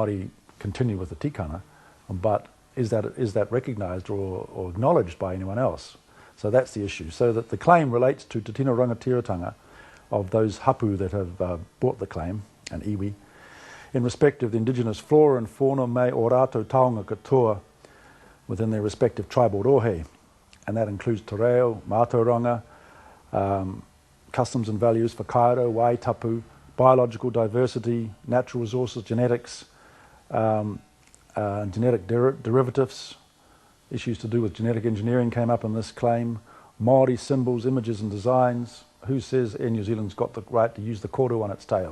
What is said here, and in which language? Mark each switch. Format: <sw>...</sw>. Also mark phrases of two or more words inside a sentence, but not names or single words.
<en>Māori continue with the tikanga, but is that recognised or acknowledged by anyone else? So that's the issue. So that the claim relates to</en> <mi>Te Tino Rangatiratanga</mi> <en>of those hapu that have bought the claim, and iwi, in respect of the indigenous flora and fauna</en> <mi>me o rātou taonga katoa</mi> <en>within their respective tribal rohe. And that includes</en> <mi>te reo, mātauranga,</mi> <en>customs and values,</en> <mi>whakaaro, waitapu,</mi> <en>biological diversity, natural resources, genetics, genetic derivatives, issues to do with genetic engineering came up in this claim, Māori symbols, images and designs, who says Air New Zealand's got the right to use the koru on its tail.</en>